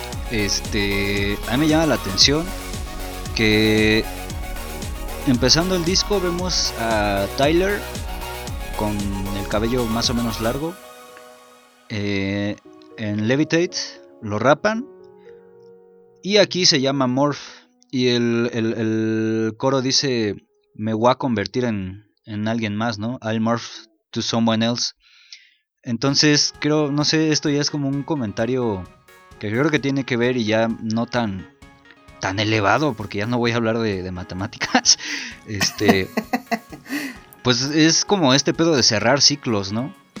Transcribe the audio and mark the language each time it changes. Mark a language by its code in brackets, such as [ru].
[es] A mí me llama la atención que empezando el disco vemos a Tyler con el cabello más o menos largo. En Levitate lo rapan y aquí se llama Morph, y el coro dice: me voy a convertir en alguien más, ¿no? [en] I'll morph to someone else. [es] Entonces creo, no sé, esto ya es como un comentario que creo que tiene que ver, y ya no tan tan elevado, porque ya no voy a hablar de matemáticas. Pues es como este pedo de cerrar ciclos, ¿no?